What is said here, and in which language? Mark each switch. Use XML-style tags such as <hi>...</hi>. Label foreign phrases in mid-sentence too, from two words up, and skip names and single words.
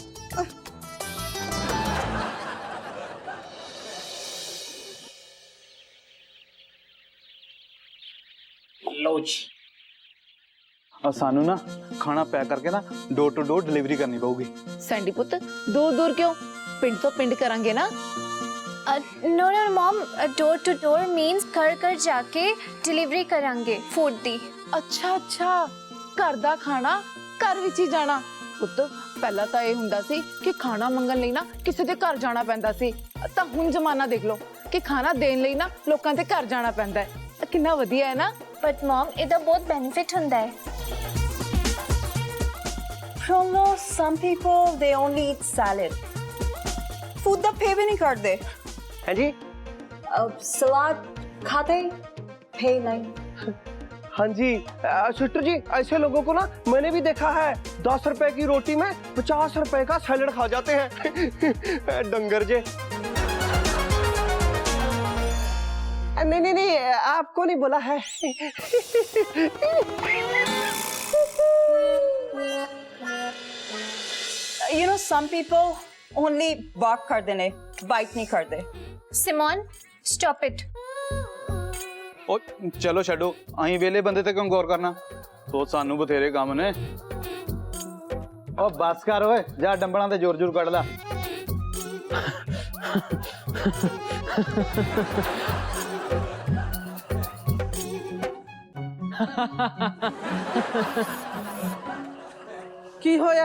<pa>ਲਓ ਜੀ। ਸਾਨੂੰ ਨਾ ਖਾਣਾ ਪੈਕ ਕਰਕੇ ਨਾ ਡੋਰ ਟੂ ਡੋਰ ਡਿਲੀਵਰੀ ਕਰਨੀ ਪਊਗੀ। ਸੈਂਡੀ ਪੁੱਤ, ਦੂਰ ਕਿਉਂ, ਪਿੰਡ ਤੋਂ ਪਿੰਡ ਕਰਾਂਗੇ ਨਾ।</pa> <en>No, mom. Door to door means</en> <pa>ਘਰ ਜਾਕੇ</pa> <en>delivery</en> <pa>ਕਰਾਂਗੇ food ਦੀ। ਅੱਛਾ, ਘਰ ਦਾ ਖਾਣਾ ਘਰ ਵਿੱਚ ਹੀ ਜਾਣਾ। ਪੁੱਤ, ਪਹਿਲਾਂ ਤਾਂ ਇਹ ਹੁੰਦਾ ਸੀ ਕਿ ਖਾਣਾ ਮੰਗਣ ਲਈ ਨਾ ਕਿਸੇ ਦੇ ਘਰ ਜਾਣਾ ਪੈਂਦਾ ਸੀ, ਤਾਂ ਹੁਣ ਜ਼ਮਾਨਾ ਦੇਖ ਲਓ ਕਿ ਖਾਣਾ ਦੇਣ ਲਈ ਨਾ ਲੋਕਾਂ ਦੇ ਘਰ ਜਾਣਾ ਪੈਂਦਾ ਹੈ। ਕਿੰਨਾ ਵਧੀਆ ਹੈ ਨਾ।</pa> <en>But mom,</en> <pa>ਇਹਦਾ ਬਹੁਤ benefit ਹੁੰਦਾ ਹੈ।</pa> <en>Promo, some people, they only eat salad.</en> <hi>Food da pay bhi nahi karte. है जी। Salad खाते, pay nahi. हाँ जी सिस्टर जी, ऐसे लोगों को ना मैंने भी देखा है, 10 रुपए की रोटी में 50 रुपए का सैलेड खा जाते हैं। डंगर जे। नहीं, आपको नहीं बोला है।</hi> <en>You know, some people only bark</en> <pa>ਕਰਤੇ ਨੇ,</pa> <en>bite</en> <hi>नहीं करते.</hi> <en>Simon, stop it.</en> <pa>ਉਹ ਚਲੋ ਛੱਡੋ, ਅਸੀਂ ਵੇਲੇ ਬੰਦੇ ਤੇ ਕਿਉਂ ਗੌਰ ਕਰਨਾ, ਸੋ ਸਾਨੂੰ ਬਥੇਰੇ ਕੰਮ ਨੇ। ਉਹ ਬਸ ਕਰ ਓਏ, ਜਾ ਡੰਬਲਾਂ ਤੇ ਜ਼ੋਰ ਕੱਢ ਲੈ। ਕੀ ਹੋਇਆ?</pa>